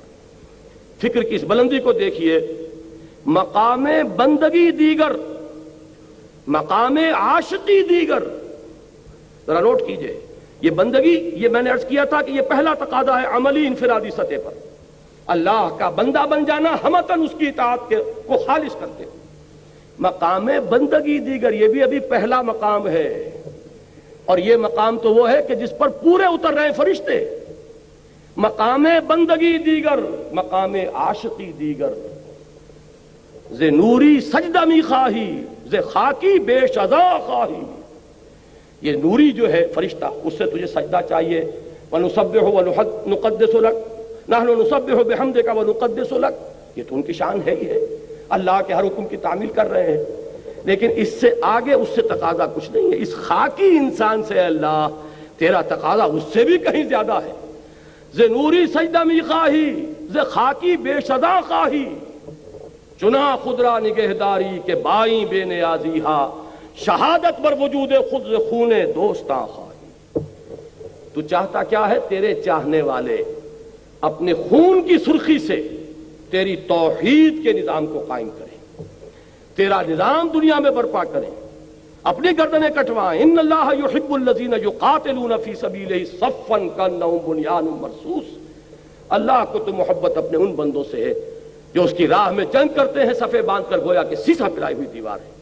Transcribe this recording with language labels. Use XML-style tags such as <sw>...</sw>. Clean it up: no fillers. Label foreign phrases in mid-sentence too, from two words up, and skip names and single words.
<ur>فکر کی اس بلندی کو دیکھیے،</ur> <fa>مقام بندگی دیگر، مقام عاشقی دیگر،</fa> <ur>ذرا نوٹ کیجئے، یہ بندگی، یہ میں نے عرض کیا تھا کہ یہ پہلا تقاضا ہے عملی انفرادی سطح پر، اللہ کا بندہ بن جانا، ہمتاً اس کی اطاعت کو خالص کرتے ہیں۔</ur> <fa>مقام بندگی دیگر،</fa> <ur>یہ بھی ابھی پہلا مقام ہے، اور یہ مقام تو وہ ہے کہ جس پر پورے اتر رہے ہیں فرشتے۔</ur> <fa>مقام بندگی دیگر، مقام عاشقی دیگر، ز نوری سجدہ می خواہی، ز خاکی بے شذا خواہی۔</fa> <ur>یہ نوری جو ہے فرشتہ، اس سے تجھے سجدہ چاہیے۔</ur> <ar>وَنُسَبِّحُ وَنُقَدِّسُ لَكَ نَحْنُ نُسَبِّحُ بِحَمْدِكَ وَنُقَدِّسُ لَكَ،</ar> <ur>یہ تو ان کی شان ہے ہی ہے، اللہ کے ہر حکم کی تعمیل کر رہے ہیں، لیکن اس سے آگے اس سے تقاضا کچھ نہیں ہے۔ اس خاکی انسان سے اللہ تیرا تقاضا اس سے بھی کہیں زیادہ ہے۔</ur> <fa>ز نوری سجدہ می خواہی، ز خاکی بے شذا خواہی، چنا خدرا نگہداری کے بائیں بے نیازی ہا، شہادت بر وجود خود ز خون دوستاں خواہی۔</fa> <ur>تو چاہتا کیا ہے؟ تیرے چاہنے والے اپنے خون کی سرخی سے تیری توحید کے نظام کو قائم کریں، تیرا نظام دنیا میں برپا کریں، اپنی گردنیں کٹوائیں۔</ur> <ar>ان اللہ یحب الذین یقاتلون فی سبیلہ صفا کانہم بنیان مرصوص،</ar> <ur>اللہ کو تو محبت اپنے ان بندوں سے ہے جو اس کی راہ میں جنگ کرتے ہیں صفے باندھ کر، گویا کہ سیسا پلائی ہوئی دیوار ہے۔</ur>